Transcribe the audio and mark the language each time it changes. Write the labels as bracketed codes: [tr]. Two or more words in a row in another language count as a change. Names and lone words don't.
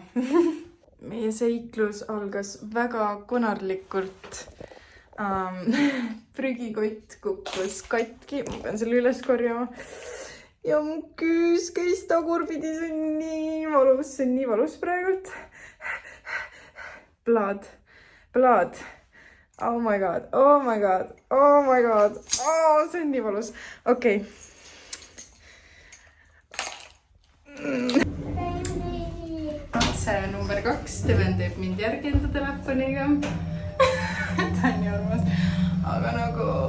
[et] Meie seiklus algas väga konarlikult. Prügikott kukkus katki, ma pean selle üles korjama. Ja mu küüs käis tagurpidi, see on nii valus praegult. [en] Blood. Oh my god. [et] See on nii valus. Okei. Katse number 2, Steven teeb mind järgi enda telefoniga. Ta on nii armas. Aga nagu...